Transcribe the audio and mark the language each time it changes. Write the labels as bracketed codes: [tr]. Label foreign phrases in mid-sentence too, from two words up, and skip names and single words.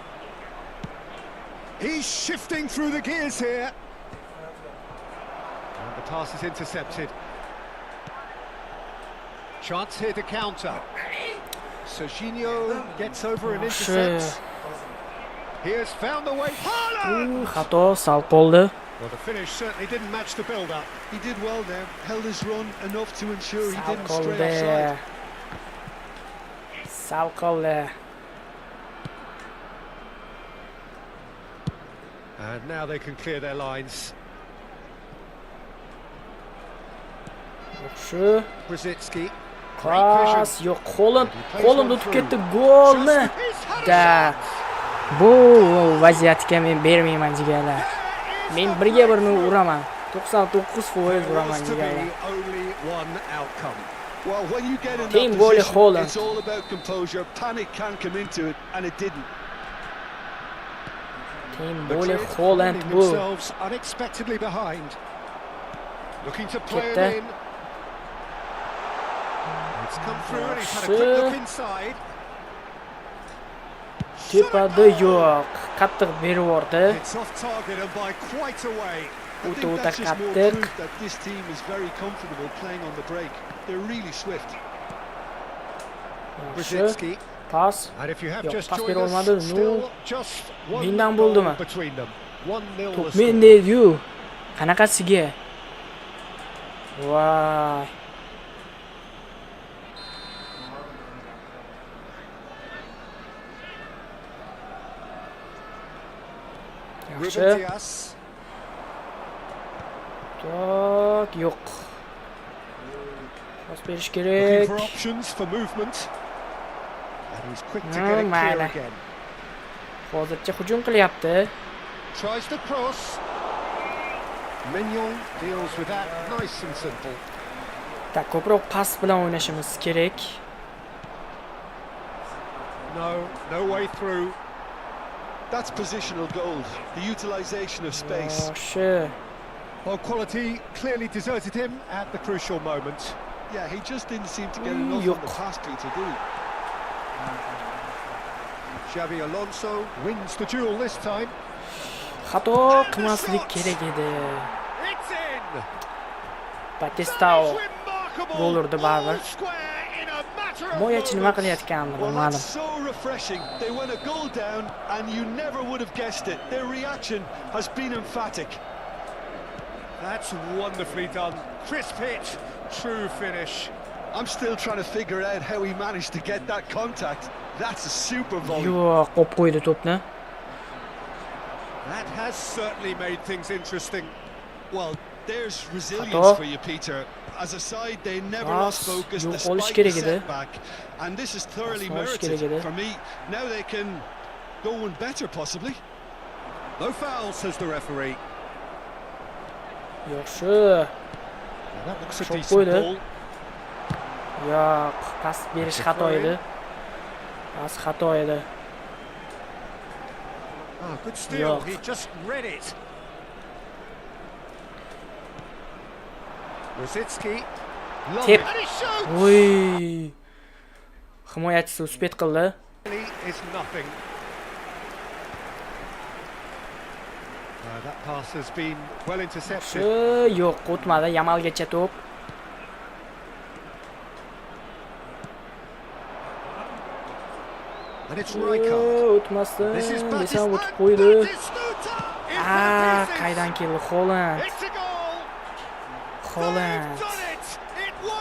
[en] He's shifting through the gears here. And the pass is intercepted. Chance here to counter. Serginho gets over and intercepts. He has found the way. [uz] Xato sal qoldi. [en] Well, the finish certainly didn't match the build-up. He did well there, held his run enough to ensure he [uz] Sal [en] didn't stray [uz] qoldi. [en] offside. [uz] Sal qoldi. [en] And now they can clear their lines. [uz] Yaxshi. Brzezinski. Pas, yo'q, Holland o'tib ketdi golni. Da. Bu vaziyatga men bermayman jigarlar. Men 1-1 uraman. 99% uraman jigarlar. [en] Well, when you get in Team that goal position, Holland. it's all about composure. Panic can come into it, and it didn't. Team goal Holland [uz] bu. [en] Themselves unexpectedly behind. Looking to play it [uz] Ketdi. [en] in. It's come through and he's had a quick look inside. [uz] Tepada yo'q. Qattiq berib yubordi. [en] It's off target and by quite a way. I [uz] O'ta [en] think that's just more [uz] qattiq. [en] proof that this team is very comfortable playing on the break. They're really swift. [uz] Yaxshi. Brzezinski. Pas. [en] And if you have [uz] Yo'q, [en] just [uz] pas [en] joined [uz] bera [en] us, [uz] olmadi. [en] still just one [uz] Mendan [en] goal [uz] bo'ldimi? [en] between them. 1-0 [uz] Top [en] the score. [uz] mendaydi-yu. Qanaqasiga? Voy. Yaxshi. Ruben Dias. Tak, yo'q. Pas berish [en] Looking [uz] kerak. [en] for options for movement. And he's quick to [uz] No, [en] get it clear [uz] mayli. [en] again. [uz] Hozircha hujum qilyapti. [en] Tries the cross. Mignon deals with that nice and simple. [uz] Tak, ko'proq pas bilan o'ynashimiz kerak. [en] No way through. That's positional gold, the utilisation of space. [uz] Yaxshi. [en] Well, quality clearly deserted him at the crucial moment. Yeah, he just didn't seem to get enough on the pass, Peter, did he? Xavi Alonso wins the duel this time. [uz] Xato qilmaslik kerak edi. [en] It's in. [uz] Batistao [en] Remarkable. [uz] gol urdi baribir. [en] All square in a matter of [uz] Himoyachi nima [en] moments. [uz] qilayotganini [en] Well, [uz] bilmadim. [en] that's so refreshing. They went a goal down, and you never would have guessed it. Their reaction has been emphatic. That's wonderfully done. Crisp hit, true finish. I'm still trying to figure out how he managed to get that contact. That's a super volley. [uz] Yo'q, qo'yib qo'ydi to'pni. [en] That has certainly made things interesting. Well, there's resilience [uz] Xato. [en] for you, Peter. As a side, they never [uz] Pas, [en] lost focus [uz] yo'q, [en] despite [uz] olish [en] the [uz] kerak edi. [en] setback. And this is thoroughly [uz] Pas, olish [en] merited. [uz] kerak edi. [en] For me, now they can go one better, possibly. No foul, says the referee. [uz] Yaxshi. [en] Well, that looks a [uz] Shot [en] decent [uz] qo'ydi. [en] ball. [uz] Yo'q, pas berish xato edi. Pas xato edi. [en] Ah, good steal. [uz] Yo'q. [en] He just read it. Rosicki. Long [uz] Tip. [en] it. And he shoots. [uz] Oy. Himoyachisi uspet qildi. [en] Is nothing. That pass has been well intercepted. [uz] Yo'q, o'tmadi. Yamalgacha to'p. [en] And it's Rijkaard. [uz] O'tmasdan [en] This is [uz] desam o'tib [en] Batista. [uz] qo'ydi. [en] Batistuta in [uz] Ah, [en] for the [uz] qaydan [en] pieces. [uz] keldi Holland. [en] It's a goal. Holland. They've done it. It was